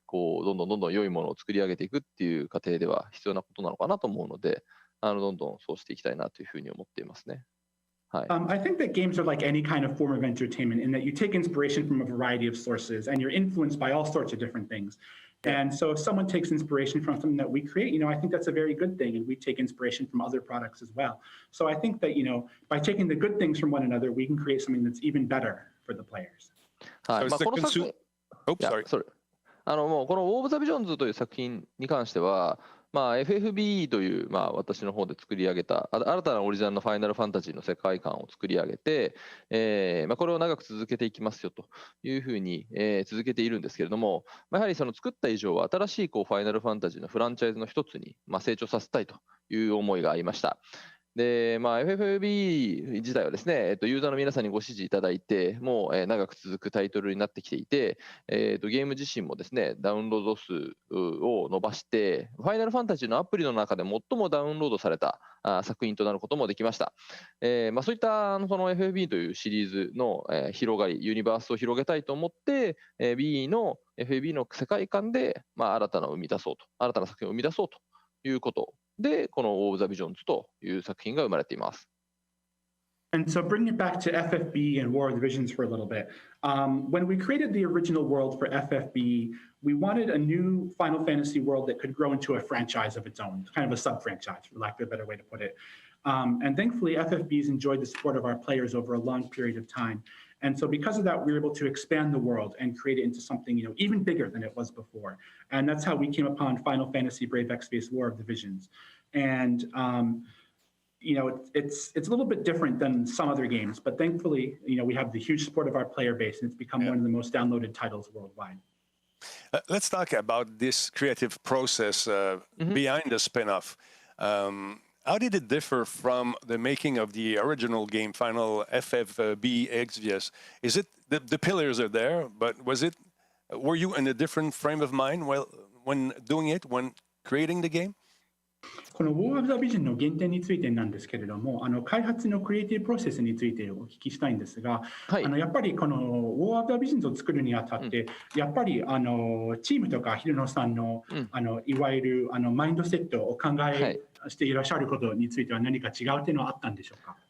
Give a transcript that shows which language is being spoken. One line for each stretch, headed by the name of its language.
Japanese: こうどんどん良いものを作り上げていくっていう過程では必要なことなのかなと思うので、どんどんそうしていきたいなというふうに思っていますね。はい。
English: I think that games are like any kind of form of entertainment in that you take inspiration from a variety of sources and you're influenced by all sorts of different things. And so if someone takes inspiration from something that we create, I think that's a very good thing. And we take inspiration from other products as well. So I think that, by taking the good things from one another, we can create something that's even better for the players.
Japanese: はい。
English: So it's the
Japanese: この作品、
English: Oops, sorry.
Japanese: もうこのウォー・オブ・ザ・ビジョンズという作品に関しては、FFB という、私の方で作り上げた新たなオリジナルのファイナルファンタジーの世界観を作り上げて、これを長く続けていきますよというふうに、続けているんですけれども、やはりその作った以上は新しいファイナルファンタジーのフランチャイズの一つに、成長させたいという思いがありました。で、FFB 自体はですね、ユーザーの皆さんにご支持いただいて、もう長く続くタイトルになってきていて、ゲーム自身もですね、ダウンロード数を伸ばして、ファイナルファンタジーのアプリの中で最もダウンロードされた作品となることもできました。そういったその FFB というシリーズの広がり、ユニバースを広げたいと思って、FFB の世界観で新たな作品を生み出そうということで、このウォー・オブ・ザ・ビジョンズという作品が生まれています。
English: And so bringing it back to FFB and War of the Visions for a little bit, when we created the original world for FFB, we wanted a new Final Fantasy world that could grow into a franchise of its own, kind of a sub-franchise, for lack of a better way to put it. And thankfully, FFB's enjoyed the support of our players over a long period of time. And so because of that, we were able to expand the world and create it into something, even bigger than it was before. And that's how we came upon Final Fantasy Brave Exvius War of the Visions. And, it's a little bit different than some other games, but thankfully, we have the huge support of our player base, and it's become one of the most downloaded titles worldwide. Let's talk about this creative process behind the spin-off. How did it differ from the making of the original game, Final FFB Exvius? Is it the pillars are there, but were you in a different frame of mind when doing it, when creating the game?
Japanese: この War of the Vision の原点についてなんですけれども、開発のクリエイティブプロセスについてお聞きしたいんですが、はい、やっぱりこの War of the Visions を作るにあたって、やっぱりチームとかヒロノさんの、いわゆるマインドセットを考えしていらっしゃることについては何か違う点はあったんでしょうか？